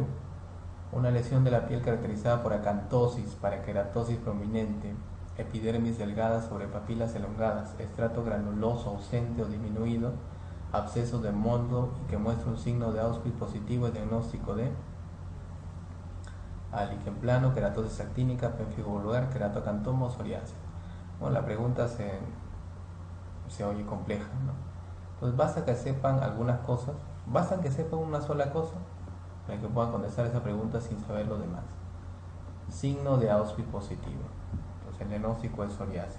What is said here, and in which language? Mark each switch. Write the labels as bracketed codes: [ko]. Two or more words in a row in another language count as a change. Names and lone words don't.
[es] Una lesión de la piel caracterizada por acantosis, paraqueratosis prominente, epidermis delgada sobre papilas elongadas, estrato granuloso ausente o disminuido, absceso de Mondo y que muestra un signo de Auschwitz positivo y diagnóstico de líquen plano, queratosis actínica, pemfigo vulgar, queratocantoma o psoriasis. Bueno, la pregunta se oye compleja, ¿no? Pues basta que sepan algunas cosas, basta que sepan una sola cosa para que puedan contestar esa pregunta sin saber lo demás. Signo de Auschwitz positivo. Entonces el diagnóstico es psoriasis.